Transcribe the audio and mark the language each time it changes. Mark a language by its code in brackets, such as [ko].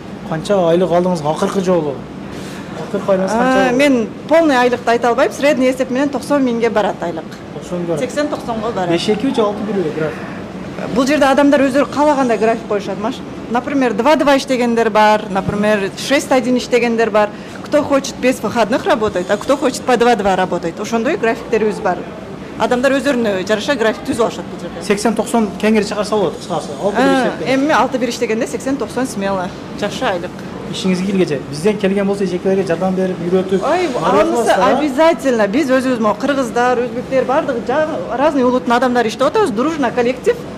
[ky] Канча айлык алдыңыз акыркы жолу? Акыркы айлыгыңыз канча? Мен полный айлыкты айта албайм. Средний эсеп менен 90 миңге барат айлык. 80-90го барат. 5-2 же 6-1 график? Бул жерде адамдар өздөрү каалагандай график коюшат. Например, 2-2 иштегендер бар, например, 6-1 иштегендер бар. [ru] Кто хочет без выходных работать, а кто хочет по 2-2 работать. [ky] Ошондой графиктерибиз бар. Адамдар өздөрүнө жараша график түзүп алышат бул жерде. 80-90 кеңири чыгарса болот, кыскасы. 6-1 иштеп. Эми 6-1 иштегенде 80-90 смело. Жакшы айлык. Ишиңизге келгече бизден келген болсо эжекелерге жардам берип, үйрөтүп. Ой, анысы обязательно. Биз өзүбүз кыргыздар, өзбектер бардыгы разный улуттун адамдары иштеп атабыз, дружно коллектив.